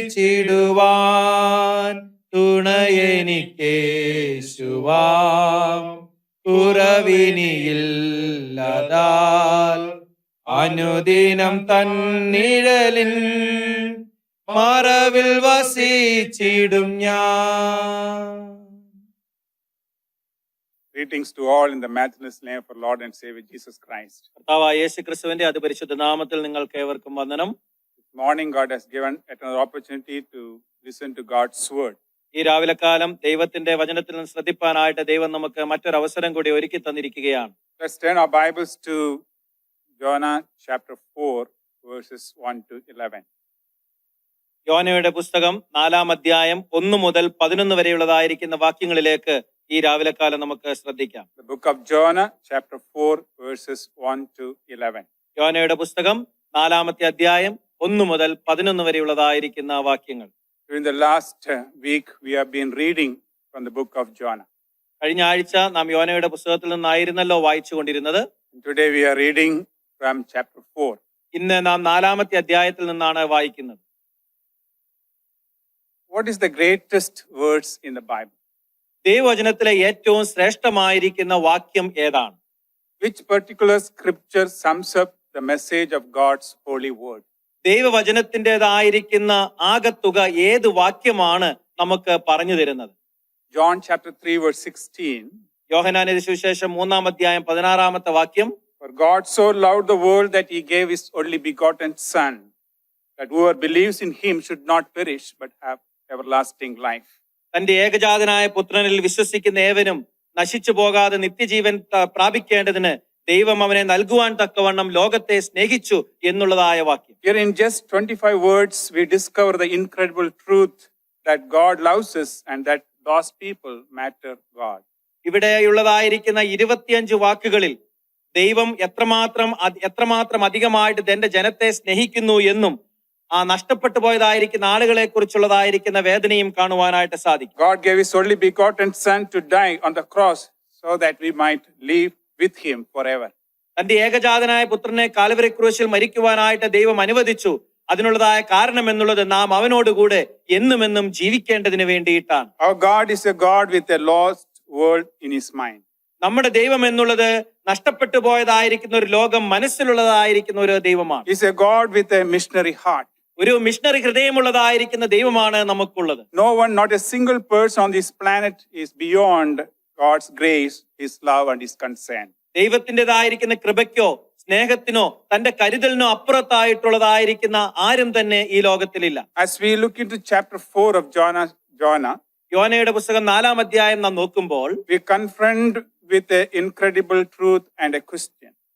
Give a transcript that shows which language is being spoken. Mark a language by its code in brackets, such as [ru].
[ml] ആശ്വസിപ്പിച്ചിടുവാൻ തുണയെനിക്കേശുവാം. കുറവിനിയില്ലതാൽ അനുദിനം തന്നിഴലിൻ മറവിൽ വസിച്ചിടും ഞാൻ. [en] Greetings to all in the matchless name of our Lord and Savior Jesus Christ. [ml] കർത്താവായ യേശുക്രിസ്തുവിന്റെ അതിപരിശുദ്ധ നാമത്തിൽ നിങ്ങൾക്ക് ഏവർക്കും വന്ദനം. [en] This morning, God has given another opportunity to listen to God's word. [ml] ഈ രാവിലെക്കാലം ദൈവത്തിന്റെ വചനത്തിൽ നിന്ന് ശ്രദ്ധിപ്പാനായിട്ട് ദൈവം നമുക്ക് മറ്റൊരു അവസരം കൂടി ഒരുക്കി തന്നിരിക്കുകയാണ്. [en] Let's turn our Bibles to Jonah chapter 4, verses 1 to 11. [ml] യോനയുടെ പുസ്തകം 4-ാം അധ്യായം 1 മുതൽ 11 വരെയുള്ളതായിരിക്കുന്ന വാക്യങ്ങളിലേക്ക് ഈ രാവിലെക്കാലം നമുക്ക് ശ്രദ്ധിക്കാം. [en] The book of Jonah, chapter 4, verses 1 to 11. [ml] യോനയുടെ പുസ്തകം 4-ാമത്തെ അധ്യായം 1 മുതൽ 11 വരെയുള്ളതായിരിക്കുന്ന വാക്യങ്ങൾ. [en] During the last week, we have been reading from the book of Jonah. [ml] കഴിഞ്ഞ ആഴ്ച നാം യോനയുടെ പുസ്തകത്തിൽ നിന്നായിരുന്നല്ലോ വായിച്ചു കൊണ്ടിരുന്നത്. [en] Today we are reading from chapter 4. [ml] ഇന്ന് നാം 4-ാമത്തെ അധ്യായത്തിൽ നിന്നാണ് വായിക്കുന്നത്. [en] What is the greatest verse in the Bible? [ml] ദൈവവചനത്തിലെ ഏറ്റവും ശ്രേഷ്ഠമായിരിക്കുന്ന വാക്യം ഏതാണ്? [en] Which particular scripture sums up the message of God's holy word? [ml] ദൈവവചനത്തിൻ്റെതായിരിക്കുന്ന ആകത്തുക ഏത് വാക്യമാണ് നമുക്ക് പറഞ്ഞു തരുന്നത്? [en] John chapter 3 verse 16. [ml] യോഹന്നാന്റെ സുവിശേഷം 3-ാം അധ്യായം 16-ാമത്തെ വാക്യം. [en] For God so loved the world that he gave his only begotten Son, that whoever believes in him should not perish but have everlasting life. [ml] തന്റെ ഏകജാതനായ പുത്രനിൽ വിശ്വസിക്കുന്ന ഏവനും നശിച്ചു പോകാതെ നിത്യജീവൻ പ്രാപിക്കേണ്ടതിന് ദൈവം അവനെ നൽകുവാൻ തക്കവണ്ണം ലോകത്തെ സ്നേഹിച്ചു എന്നുള്ളതായ വാക്യം. [en] Here in just 25 words we discover the incredible truth that God loves us and that lost people matter God. [ml] ഇവിടെയുള്ളതായിരിക്കുന്ന 25 വാക്കുകളിൽ ദൈവം എത്രമാത്രം അധികമായിട്ട് തന്റെ ജനത്തെ സ്നേഹിക്കുന്നു എന്നും ആ നഷ്ടപ്പെട്ടു പോയതായിരിക്കുന്ന ആളുകളെ കുറിച്ചുള്ളതായിരിക്കുന്ന വേദനയും കാണുവാനായിട്ട് സാധിക്കും. [en] God gave his only begotten Son to die on the cross so that we might live with him forever. [ml] തന്റെ ഏകജാതനായ പുത്രനെ കാൽവരി ക്രൂശിൽ മരിക്കുവാനായിട്ട് ദൈവം അനുവദിച്ചു. അതിനുള്ളതായ കാരണം എന്നുള്ളത് നാം അവനോടുകൂടെ എന്നുമെന്നും ജീവിക്കേണ്ടതിന് വേണ്ടിയിട്ടാണ്. [en] Our God is a God with a lost world in his mind. [ml] നമ്മുടെ ദൈവം എന്നുള്ളത് നഷ്ടപ്പെട്ടു പോയതായിരിക്കുന്ന ഒരു ലോകം മനസ്സിലുള്ളതായിരിക്കുന്ന ഒരു ദൈവമാണ്. [en] He's a God with a missionary heart. [ml] ഒരു മിഷണറി ഹൃദയമുള്ളതായിരിക്കുന്ന ദൈവമാണ് നമുക്കുള്ളത്. [en] No one, not a single person on this planet is beyond God's grace, his love and his concern. [ml] ദൈവത്തിൻ്റെതായിരിക്കുന്ന കൃപയ്ക്കോ സ്നേഹത്തിനോ തന്റെ കരുതലിനോ അപ്പുറത്തായിട്ടുള്ളതായിരിക്കുന്ന ആരും തന്നെ ഈ ലോകത്തിലില്ല. [en] As we look into chapter 4 of Jonah, [ml] യോനയുടെ പുസ്തകം 4-ാം അധ്യായം നാം നോക്കുമ്പോൾ [en] we confront with an incredible truth and a question.